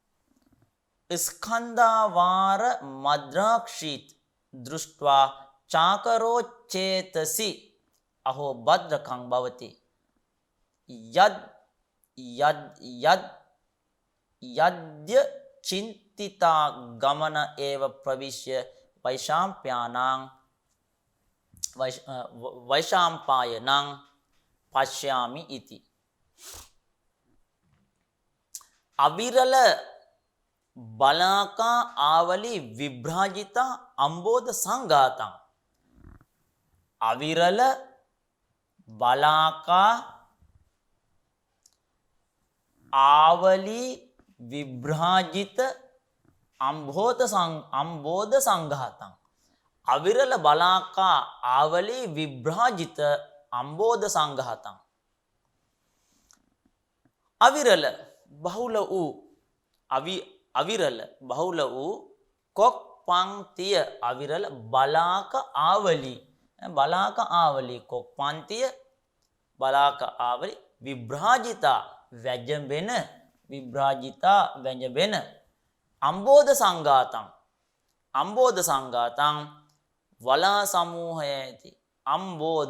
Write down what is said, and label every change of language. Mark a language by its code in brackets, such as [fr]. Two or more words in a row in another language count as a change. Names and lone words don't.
[sa] ස්කන්ධාවාර මද්‍රාක්ෂීත් දෘෂ්ට්වා චාකරෝච්චේතසි අහෝ භද්‍රකං භවති යද්‍ය චින්තිතා ගමන ඒව ප්‍රවිශ්‍ය වෛශාම්පායනං පශ්යාමි ඉති. අවිරල බලාකා ආවලි විභ්‍රාජිතා අම්බෝධ සංඝාතං. අවිරල බලාකා ආවලි විභ්‍රාජිත අම්බෝධ සංඝාතං. අවිරල බලාකා ආවලි විභ්‍රාජිත අම්බෝධ සංඝාතං. අවිරල [si] බහුල වූ [sa] අවිරල [si] බහුල වූ කොක් පංක්තිය [sa] අවිරල බලාක ආවලි [si] කොක් පන්තිය [sa] බලාක ආවලි විභ්‍රාජිතා වැජඹෙන අම්බෝධ සංඝාතං [si] වලා සමූහය ඇති [sa] අම්බෝධ.